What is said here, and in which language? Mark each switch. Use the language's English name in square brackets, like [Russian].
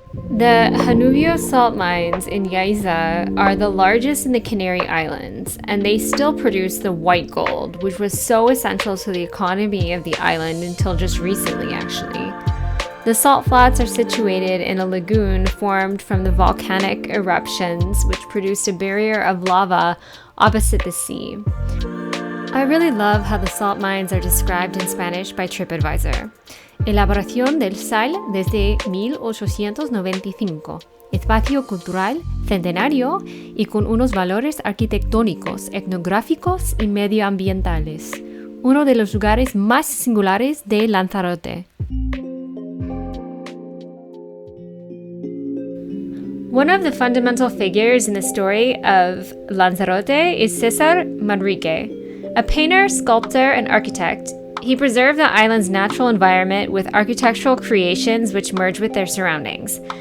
[English] The Janubio salt mines in Yaiza are the largest in the Canary Islands, and they still produce the white gold, which was so essential to the economy of the island until just recently, actually. The salt flats are situated in a lagoon formed from the volcanic eruptions, which produced a barrier of lava opposite the sea. I really love how the salt mines are described in Spanish by TripAdvisor. [Spanish] Elaboración del sal desde 1895. Espacio cultural centenario y con unos valores arquitectónicos, etnográficos y medioambientales. Uno de los lugares más singulares de Lanzarote. [English] One of the fundamental figures in the story of Lanzarote is César Manrique, a painter, sculptor, and architect. He preserved the island's natural environment with architectural creations which merge with their surroundings.